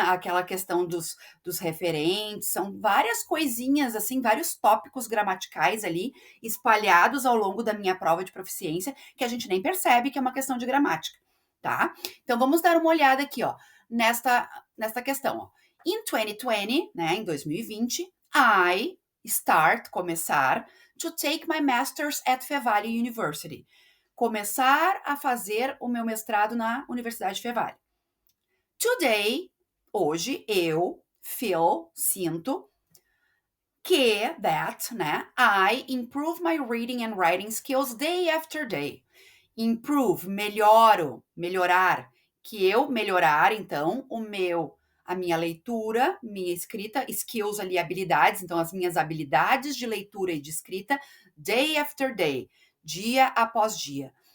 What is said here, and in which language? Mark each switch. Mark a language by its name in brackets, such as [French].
[Portuguese] Aquela questão dos referentes, são várias coisinhas, assim, vários tópicos gramaticais ali espalhados ao longo da minha prova de proficiência que a gente nem percebe que é uma questão de gramática, tá? Então vamos dar uma olhada aqui, ó, nesta questão, ó. [English] In 2020, [Portuguese] né, em 2020, [English] I [Portuguese] começar, [English] to take my master's at Fevale University. [Portuguese] Começar a fazer o meu mestrado na Universidade Fevale. [English] Today, [Portuguese] hoje, eu sinto que, né, [English] I improve my reading and writing skills day after day. [Portuguese] Improve, melhorar, que eu melhorar, então, a minha leitura, minha escrita, skills ali, habilidades, então as minhas habilidades de leitura e de escrita, [English] day after day, [Portuguese] dia após dia.